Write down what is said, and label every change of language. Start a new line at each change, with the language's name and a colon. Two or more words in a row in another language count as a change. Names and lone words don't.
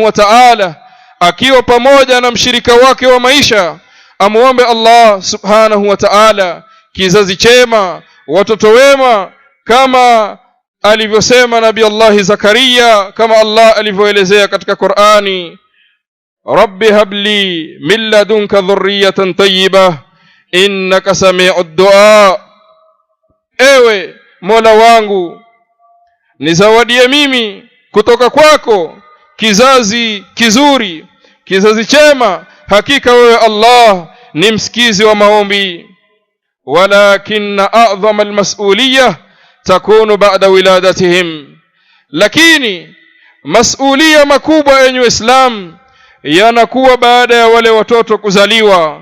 Arabic: وتعالى,
Swahili: akiwa pamoja na mshirika wake wa maisha, amuombe Allah
Arabic: سبحانه وتعالى
Swahili: kizazi chema, watoto wema, kama alivyosema Nabii Allah Zakaria, kama Allah alivyoelezea katika Qur'ani,
Arabic: رب هب لي من لدنك ذرية طيبة إنك سميع الدعاء,
Swahili: ewe Mola wangu nizawadie mimi kutoka kwako kizazi kizuri, kizazi chema, hakika wewe Allah ni msikizi wa maombi.
Arabic: ولكن أعظم المسؤولية تكون بعد ولادتهم,
Swahili: lakini mas'uliyah makubwa yenye Islam yanakuwa baada ya wale watoto kuzaliwa.